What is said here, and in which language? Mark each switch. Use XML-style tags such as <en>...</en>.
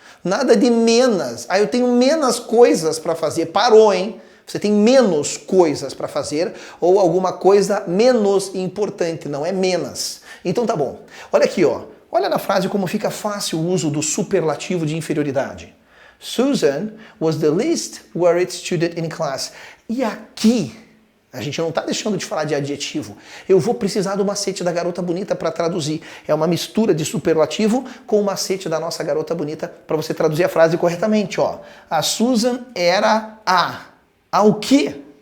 <pt>Nada de menos. Eu tenho menos coisas para fazer. Parou, hein? Você tem menos coisas para fazer ou alguma coisa menos importante, não é menos. Então tá bom. Olha aqui, Olha na frase como fica fácil o uso do superlativo de inferioridade.</pt> <en>Susan was the least worried student in class.</en> <pt>E aqui, a gente não está deixando de falar de adjetivo. Eu vou precisar do macete da garota bonita para traduzir. É uma mistura de superlativo com o macete da nossa garota bonita para você traduzir a frase corretamente. A Susan era a o quê?</pt>